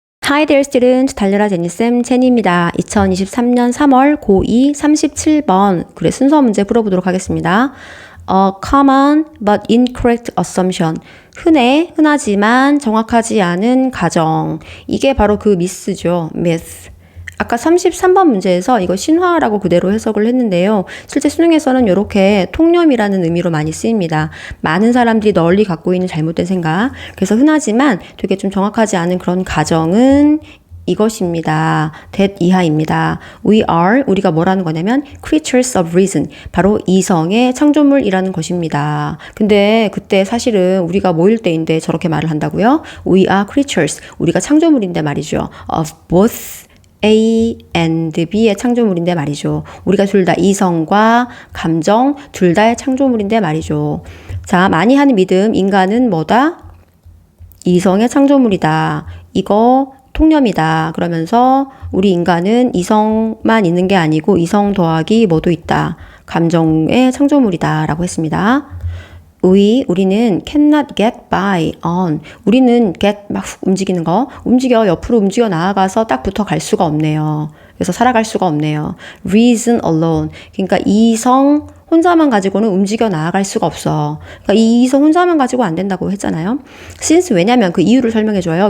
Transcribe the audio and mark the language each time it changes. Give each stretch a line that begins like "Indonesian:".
English: Hi there student,
Korean: 달려라 제니쌤 제니입니다. 2023년 3월 고2 37번 그래 순서 문제 풀어보도록 하겠습니다.
English: A common but incorrect assumption.
Korean: 흔하지만 정확하지 않은 가정. 이게 바로 그 미스죠. myth. 아까 33번 문제에서 이거 신화라고 그대로 해석을 했는데요. 실제 수능에서는 이렇게 통념이라는 의미로 많이 쓰입니다. 많은 사람들이 널리 갖고 있는 잘못된 생각. 그래서 흔하지만 되게 좀 정확하지 않은 그런 가정은 이것입니다. that 이하입니다.
English: We are,
Korean: 우리가 뭐라는 거냐면
English: creatures of reason.
Korean: 바로 이성의 창조물이라는 것입니다. 근데 그때 사실은 우리가 뭐일 때인데 저렇게 말을 한다고요?
English: We are creatures.
Korean: 우리가 창조물인데 말이죠.
English: Of both A and B의
Korean: 창조물인데 말이죠. 우리가 둘 다 이성과 감정 둘 다의 창조물인데 말이죠. 자, 많이 하는 믿음, 인간은 뭐다? 이성의 창조물이다. 이거 통념이다. 그러면서 우리 인간은 이성만 있는 게 아니고 이성 더하기 뭐도 있다. 감정의 창조물이다. 라고 했습니다. 우리는
English: cannot get by on.
Korean: 우리는 get 막 훅 움직이는 거. 옆으로 움직여 나아가서 딱 붙어 갈 수가 없네요. 그래서 살아갈 수가 없네요.
English: reason alone.
Korean: 그러니까 이성 혼자만 가지고는 움직여 나아갈 수가 없어. 그러니까 이 이성 혼자만 가지고 안 된다고 했잖아요. since 왜냐면 그 이유를 설명해 줘요.